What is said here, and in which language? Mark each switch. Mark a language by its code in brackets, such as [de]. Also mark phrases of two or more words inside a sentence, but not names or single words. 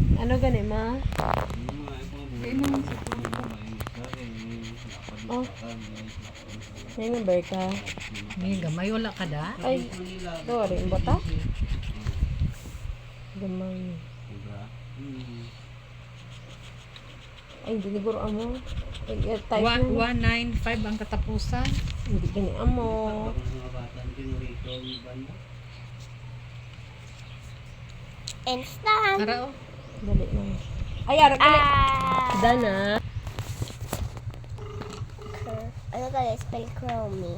[hil] Ano gani ma? Oh. May number ka? May gamay wala ka da? Ay, sorry, ang bata? Gamay. Ay, hindi siguro amo. Ay, type mo. 195 ang katapusan. Hindi gani amo. Instant. Ara oh. Dali na. Ay, ara ka na. Dana. Ano ka spell Chromie?